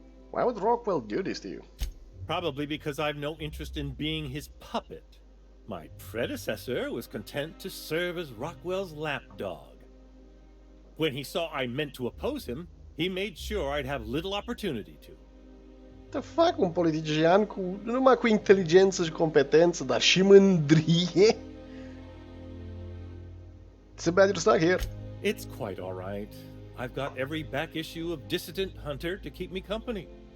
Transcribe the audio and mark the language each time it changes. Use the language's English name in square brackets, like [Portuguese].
[English] Why would Rockwell do this to you? Probably because I've no interest in being his puppet. My predecessor was content to serve as Rockwell's lapdog. When he saw I meant to oppose him, he made sure I'd have little opportunity to. The fuck, [Romanian] un politician cu, nu numai cu inteligență și competență, dar și mândrie? [English] It's a bad you're stuck here. It's quite all right. I've got every back issue of Dissident Hunter to keep me company.